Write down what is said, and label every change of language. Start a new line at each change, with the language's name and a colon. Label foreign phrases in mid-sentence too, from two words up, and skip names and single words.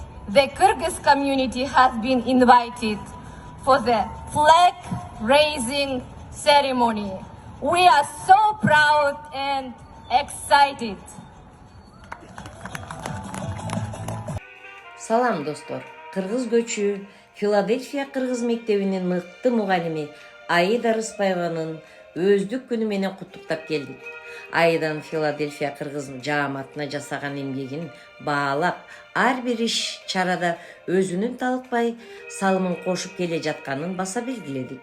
English: the Kyrgyz community has been invited for the flag raising ceremony. We are so proud and excited.
Kyrgyz: Салам достор. Кыргыз көчү Филадельфия кыргыз мектебинин мыкты мугалими Аида Рыспаеванын өздүк күнү менен куттуктап келдик. Аиданын Филадельфия кыргыз жааматына жасаган эмгегин баалап, ар бир иш чарада өзүнүн талыкпай салымын кошуп келе жатканын баса белгиледик.